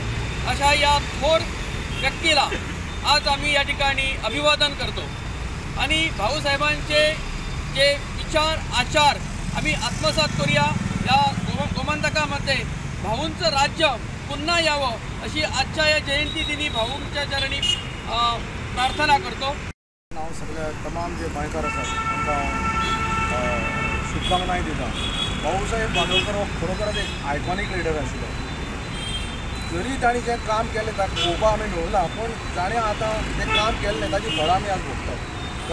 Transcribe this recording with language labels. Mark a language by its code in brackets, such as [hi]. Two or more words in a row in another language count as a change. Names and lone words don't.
[mr] अशा या थोर व्यक्तीला आज आम्ही या ठिकाणी अभिवादन करतो आणि भाऊसाहेबांचे जे विचार आचार आम्ही आत्मसात करूया. या गोमंतकामध्ये भाऊंचं राज्य पुन्हा यावं अशी आजच्या या जयंतीदिनी भाऊंच्या चरणी प्रार्थना करतो. [kok] हांव सगळ्या तमाम जे गोंयकार आसात तांकां शुभकामनाय दिता. भाऊसाहेब बांदोडकर हो खरोखरच एक [en] iconic leader [kok] आशिल्लो. जरी ताणी जें काम केलें ताका पळोवपा आमी मेळुना, पूण ताणें आतां तें काम केल्लें ताची फळां आमी आज भोगतात.